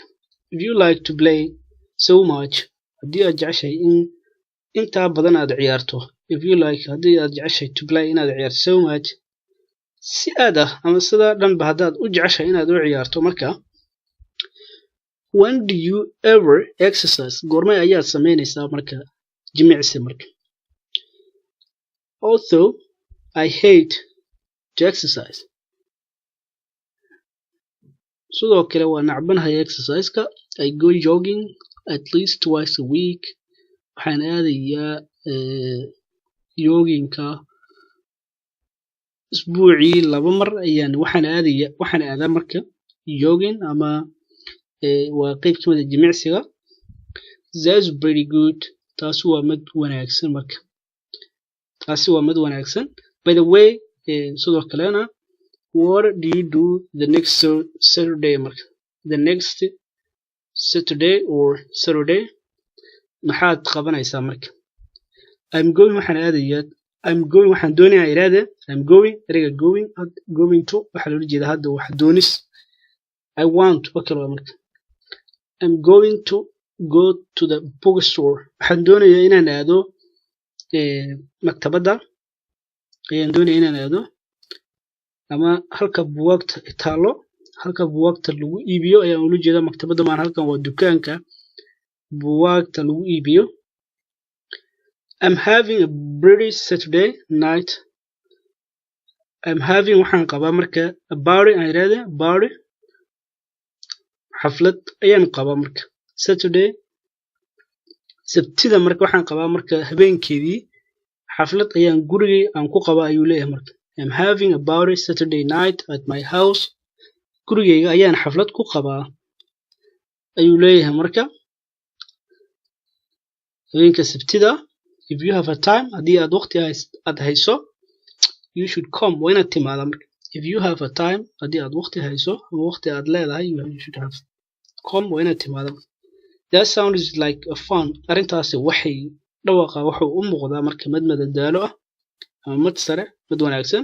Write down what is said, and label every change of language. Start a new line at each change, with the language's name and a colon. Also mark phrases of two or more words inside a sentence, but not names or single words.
English: If you like to play so much,
Somali: haddii aad jeceshahay intaa badan aad ciyaarto.
English: If you like
Somali: haddii aad jeceshahay
English: to play
Somali: inaad ciyaarto
English: so much
Somali: si aad ama sidaa dhanba haddaad u jeceshahay inaad u ciyaarto marka.
English: When do you ever exercise?
Somali: goormay ayaad samaynaysaa marka jimicsi marka.
English: Although I hate to exercise.
Somali: sidoo kale waa nacbanahay exercise-ka.
English: I go jogging at least twice a week.
Somali: waxaan aadayaa jogging-ka isbuucii 2 mar waxaan aadaa marka jogging ama waa qayb ka mid ah jimicsiga.
English: That's very good.
Somali: taasi waa mid wanaagsan marka.
English: By the way,
Somali: sidoo kalena
English: what do you do the next Saturday marka. The next Saturday or Saturday
Somali: maxaad qabanaysaa marka.
English: I'm going
Somali: waxaan doonayaa iraade. ereyga
English: going to
Somali: waxaa loola jeedaa hadda wax doonis.
English: I want
Somali: wakala marka.
English: I'm going to go to the bookstore.
Somali: waxaan doonayaa inaan aado maktabadda ayaan doonayaa inaan aado, ama halka buugaagta taalo, halka buugaagta lagu iibiyo ayaan ula jeedaa. maktabadda maan halkan waa dukaanka buugaagta lagu iibiyo.
English: I'm having a pretty Saturday night. I'm having
Somali: waxaan qabaa marka
English: a party
Somali: aan iraade party xaflad ayaan qabaa marka. Saturday sabtida marka waxaan qabaa marka habeenkeedii xaflad ayaan gurigay aan ku qabaa ayuu leeyahay marka.
English: I'm having a party Saturday night at my house.
Somali: gurigayga ayaan xaflad ku qabaa ayuu leeyahay marka habeenka sabtida.
English: If you have a time
Somali: haddii aad waqti aad hayso
English: you should come
Somali: waa inaad timaada marka.
English: If you have a time
Somali: haddii aad waqti hayso ama waqti aad leedahay
English: you should have come
Somali: waa inaad timaada.
English: That sounds like a fun.
Somali: arrintaasi waxay dhawaaqa wuxuu u muuqdaa marka mid madadaalo ama mid sare mid wanaagsan.